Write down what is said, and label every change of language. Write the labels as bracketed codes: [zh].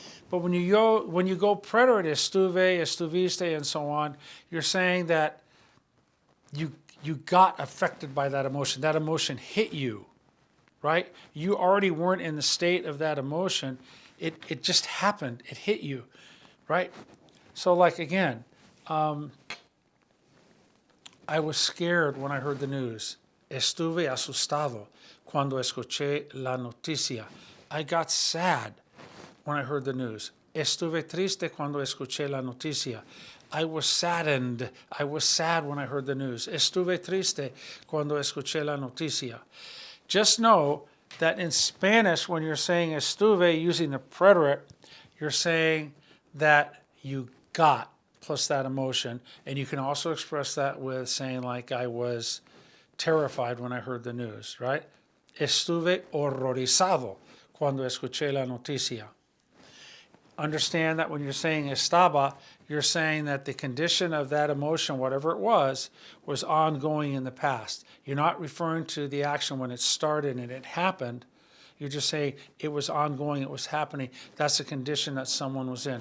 [en] But when you go preterite, [es] estuve, estuviste, [en] and so on, you're saying that you got affected by that emotion. That emotion hit you, right? You already weren't in the state of that emotion. It just happened. It hit you, right? So like again, I was scared when I heard the news. [es] Estuve asustado cuando escuché la noticia. [en] I got sad when I heard the news. [es] Estuve triste cuando escuché la noticia. [en] I was saddened. I was sad when I heard the news. [es] Estuve triste cuando escuché la noticia. [en] Just know that in Spanish, when you're saying estuve using the preterite, you're saying that you got plus that emotion. And you can also express that with saying like I was terrified when I heard the news, right? [es] Estuve horrorizado cuando escuché la noticia. [en] Understand that when you're saying estaba, you're saying that the condition of that emotion, whatever it was ongoing in the past. You're not referring to the action when it started and it happened. You're just saying it was ongoing, it was happening. That's the condition that someone was in.